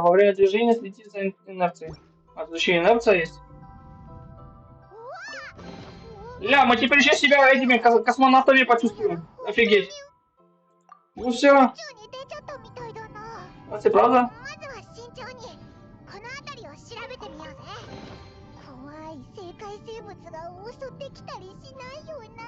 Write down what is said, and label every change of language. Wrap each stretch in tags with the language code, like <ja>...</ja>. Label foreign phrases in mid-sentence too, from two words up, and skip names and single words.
<ru>Во время движения следите за инерцией. А тут еще инерция есть. Ля, мы теперь еще себя этими космонавтами почувствуем. Офигеть. Ну все,</ru> <ja>宇宙に出ちゃったみたいだな。</ja> <ru>это правда?</ru> <ja>まずは慎重にこの辺りを調べてみようぜ。怖い生界生物が襲ってきたりしないよな。</ja>